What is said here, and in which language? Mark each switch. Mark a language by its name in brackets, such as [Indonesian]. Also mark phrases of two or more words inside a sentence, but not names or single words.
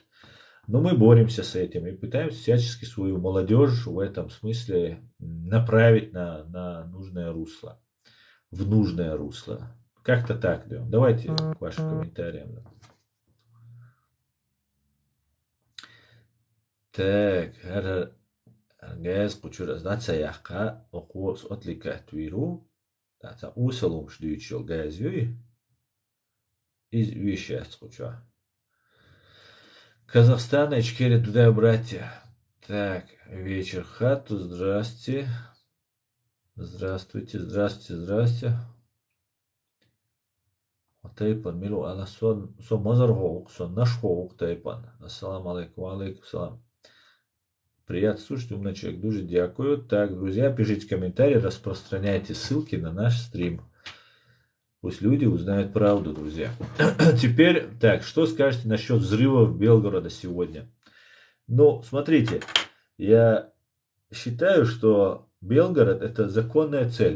[Russian] Но мы боремся с этим и пытаемся всячески свою молодежь в этом смысле направить на нужное русло, в нужное русло. Как-то так, Леон. Давайте к вашим комментариям. Так, Газ кучура знаца яхка окус отлика твиру. Тата усалум ждючил газюй из веществ куча. Казахстан, Ичкерия, туда, братья. Так, вечер хату, здрасте. Здравствуйте, здравствуйте, здравствуйте. Тайпан, милу, ала сон мазар хоук, сон наш хоук, тайпан. [Arabic] Ассаламу алейкум, алейкум салам. [Russian] Приятно слушать, умный человек, [Ukrainian] дуже дякую. [Russian] Так, друзья, пишите комментарии, распространяйте ссылки на наш стрим. Пусть люди узнают правду, друзья. Теперь, так, что скажете насчет взрывов Белгорода сегодня? Ну, смотрите, я считаю, что Белгород это законная цель.